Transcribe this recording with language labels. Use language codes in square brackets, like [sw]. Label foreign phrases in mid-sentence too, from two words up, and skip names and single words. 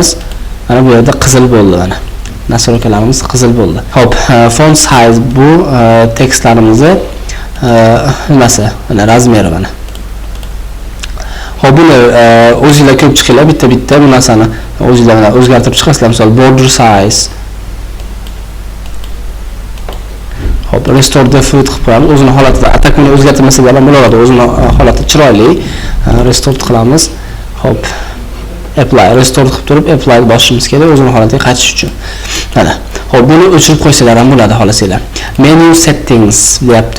[uz] Mana bu yerda qizil bo'ldi mana. Nastroykalarimiz qizil bo'ldi. Hop, [en] font size [uz] bu tekstlarimizni nimasi? Mana razmeri mana. Hop, buni o'zingizlar ko'rib chiqinglar, bitta-bitta bu narsani o'zingizlar bilan o'zgartirib chiqasizlar. Misol [en] border size. [uz] Hop, [en] restore default [uz] qilib qo'yamiz. O'zining holatida atakni o'zgartirmasalar ham bo'laveradi. O'zining holati chiroyli. Restore qilamiz. Hop, [en] apply restore [uz] qilib turib apply bosishimiz kerak o'zining holatiga qaytish uchun. Mana. Hop, buni o'chirib qo'ysanglar ham bo'ladi xohlasanglar. [en] Menu settings deyapti.